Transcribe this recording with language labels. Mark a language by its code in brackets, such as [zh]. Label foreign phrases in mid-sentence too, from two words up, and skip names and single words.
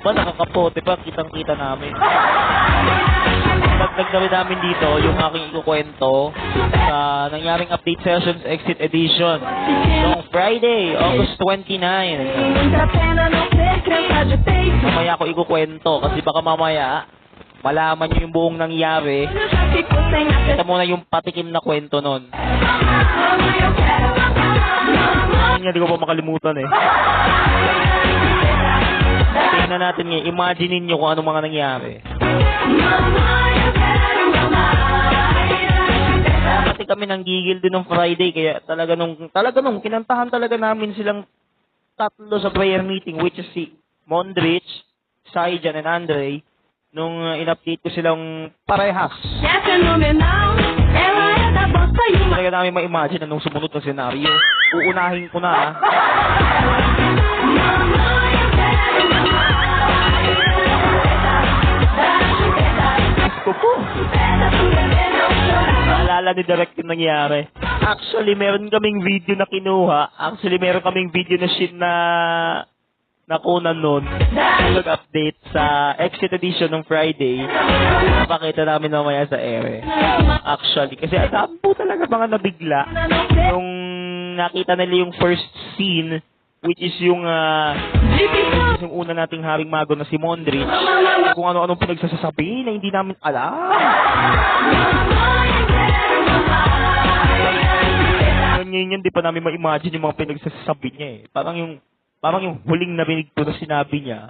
[tl] Ba, nakakapote pa, kitang-kita namin. Nagdagdawin namin dito yung aking ikukwento sa nangyaring [en] update sessions exit edition [tl] noong Friday, August 29. Mamaya ako ikukwento kasi baka mamaya malaman nyo yung buong nangyari, [pt] Eu já fico sem [tl] ito muna yung patikim na kwento nun. Hindi ko pa makalimutan eh. Tingnan natin ngayon, imagine nyo kung anong mga nangyari. Pati kami nanggigil din ng Friday, kaya talaga nung kinantahan talaga namin silang tatlo sa [en] prayer meeting, which is [tl] si Mondrich, Saijan, and Andre, nung in-update ko silang parehas. [pt] É fenomenal, ela é da bossa e uma. [tl] Talaga namin ma-imagine anong sumunod na senaryo. Uunahin ko na ah. Gusto ko. Naalala ni Direk yung nangyari. Actually, meron kaming video na kinuha. Actually, meron kaming video na shit na nakunan nun. Nag-update sa [en] exit edition [tl] ng Friday. Napakita namin mamaya sa ere. Actually, kasi ang dami po talaga mga nabigla. Yung nakita nila yung [en] first scene, which is [tl] yung una nating haring mago na si Mondrich. Kung ano-anong pinagsasasabi na hindi namin alam. Ngayon di pa namin ma-imagine yung mga pinagsasabi niya eh. Parang yung huling narinig ko na sinabi niya.